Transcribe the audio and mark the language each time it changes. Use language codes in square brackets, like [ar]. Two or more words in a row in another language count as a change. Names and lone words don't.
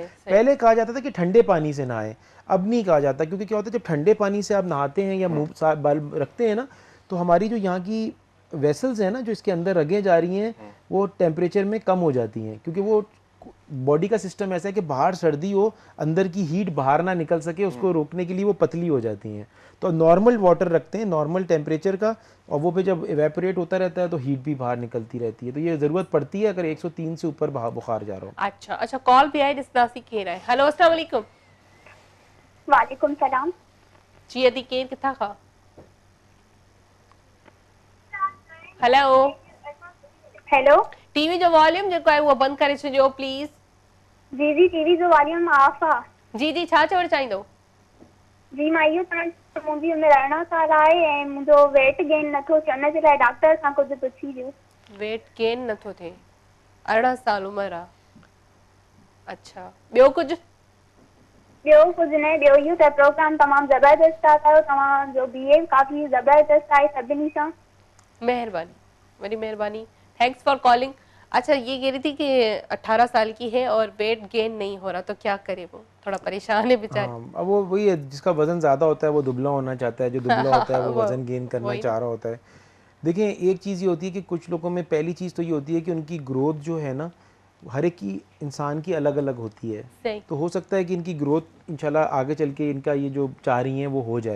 [hi] पहले कहा जाता था कि ठंडे पानी से नहाएं, अब नहीं कहा जाता, क्योंकि क्या होता है जब ठंडे पानी से आप नहाते हैं या मुँह बाल रखते हैं ना, तो हमारी जो यहाँ की वेसल्स हैं ना, जो इसके अंदर रगें जा रही हैं, वो टेम्परेचर में कम हो जाती हैं, क्योंकि वो बॉडी का सिस्टम ऐसा है कि बाहर सर्दी हो, अंदर की हीट बाहर ना निकल सके, उसको रोकने के लिए वो पतली हो जाती हैं। तो [en] normal water [hi] रखते हैं, [en] normal temperature [hi] का, और वो पे जब इवेपोरेट होता रहता है तो हीट भी बाहर निकलती रहती है। तो ये ज़रूरत पड़ती है अगर 103 से ऊपर बुखार जा रहा हो। अच्छा, कॉल भी आए जिसनासी कह रहा है। हेलो, [ar] السلام عليكم. وعليكم السلام [sd] जी, अदी केर किथा खा? हेलो, टीवी जो वॉल्यूम जो है वो बंद करे छो प्लीज। जी टीवी जो वॉल्यूम ऑफ आ। जी छा चवण चाहिंदो? जी मां इहो मुंहिंजी उमिरि 18 साल आहे ऐं मुंहिंजो [en] weight gain [sd] नथो थिए, उन जे लाइ डॉक्टर सां कुझु पुछी ॾियो। [en] weight gain [sd] नथो थिए, 18 साल उमिरि आहे। अच्छा, ॿियो कुझु? ॿियो कुझु न, ॿियो इहो त प्रोग्राम तमामु ज़बरदस्त आहे कयो, तव्हांजो बिहेव काफ़ी ज़बरदस्त आहे सभिनी सां। मेहरबानी, वॾी मेहरबानी, [en] thanks for calling. [hi] अच्छा, ये कह रही थी कि 18 साल की है और [en] weight gain [hi] नहीं हो रहा, तो क्या करे? वो थोड़ा परेशान है बेचारी। अब वो वही है, जिसका वजन ज़्यादा होता है वो दुबला होना चाहता है, जो दुबला होता है वो वजन गेन करना चाह रहा होता है। देखिए, एक चीज़ ये होती है कि कुछ लोगों में पहली चीज़ तो ये होती है कि उनकी ग्रोथ जो है ना, हर एक की इंसान की अलग अलग होती है, तो हो सकता है कि इनकी ग्रोथ इंशाल्लाह आगे चल के इनका ये जो चाह रही हैं वो हो जाए।